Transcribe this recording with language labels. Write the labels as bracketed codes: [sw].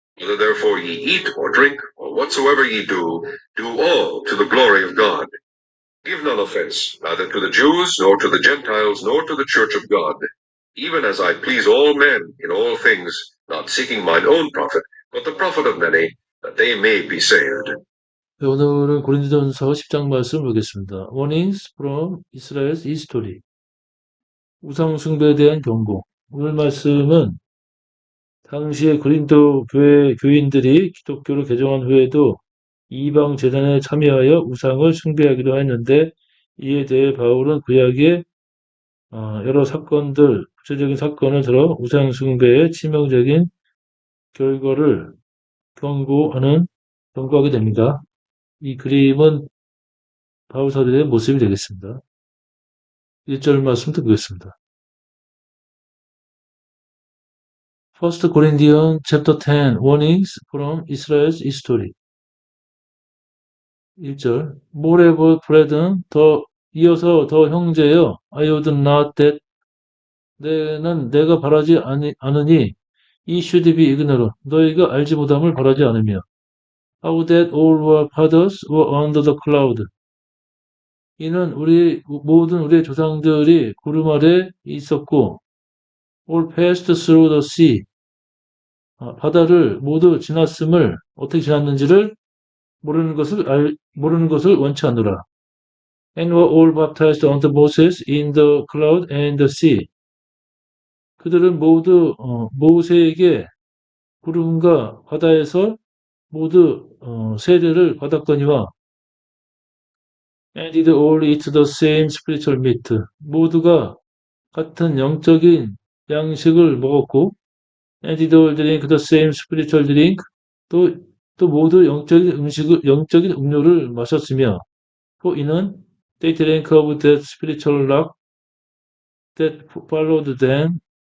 [en] Whether therefore ye eat or drink, or whatsoever ye do all to the glory of God. Give none offense, neither to the Jews, nor to the Gentiles, nor to the church of God, even as I please all men in all things, not seeking mine own profit, but the profit of many, that they may be saved. [ko] 네, 오늘은 고린도전서 10장 말씀을 보겠습니다. [en] Warnings from Israel's History. [ko] 우상 숭배에 대한 경고. 오늘 말씀은 당시의 고린도 교회 교인들이 기독교를 개종한 후에도 이방 제단에 참여하여 우상을 숭배하기도 했는데, 이에 대해 바울은 구약의 여러 사건들, 구체적인 사건을 들어 우상 숭배의 치명적인 결과를 경고하게 됩니다. 이 그림은 바울 사도의 모습이 되겠습니다. 1절 말씀 듣겠습니다. [en] First Corinthians chapter 10 Warnings from Israel's History. 1절 Moreover, brethren, [ko] 이어서 더 형제여, [en] I would not that [ko] 내가 바라지 않으니 이 [en] should be ignorant, [ko] 너희가 알지 못함을 바라지 않으며 [en] how that all our fathers were under the cloud. [ko] 이는 모든 우리의 조상들이 구름 아래 있었고 [en] all passed through the sea. [ko] 바다를 모두 지났음을 어떻게 지났는지를 모르는 것을 원치 않노라. [en] And were all baptized unto Moses in the cloud and the sea. [ko] 그들은 모두 모세에게 구름과 바다에서 모두 세례를 받았거니와 [en] and did all eat the same spiritual meat. [ko] 모두가 같은 영적인 양식을 먹었고 [en] and did all drink the same spiritual drink. [ko] 또, 또 모두 영적인 음료를 마셨으며 또 이는 [en] they drank of that spiritual rock that followed them.